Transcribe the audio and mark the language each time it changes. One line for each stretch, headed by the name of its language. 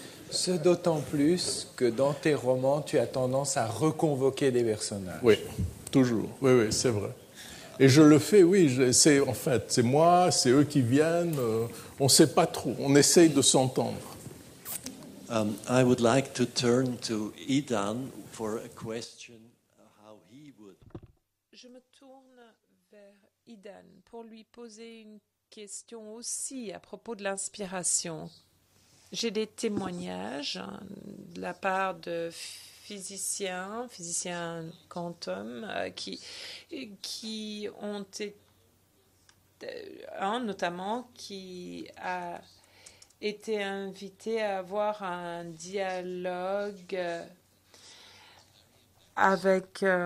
French: Ce d'autant plus que dans tes romans, tu as tendance à reconvoquer des personnages. Oui, toujours. Oui, c'est vrai. Et je le fais, oui, en fait, c'est moi, c'est eux qui viennent, on ne sait pas trop, on essaye de s'entendre.
English: I would like to turn to Idan for a question how he would.
French: Je me tourne vers Idan pour lui poser une question aussi à propos de l'inspiration. J'ai des témoignages de la part de physiciens quantum, qui ont été, un notamment qui a été invité à avoir un dialogue avec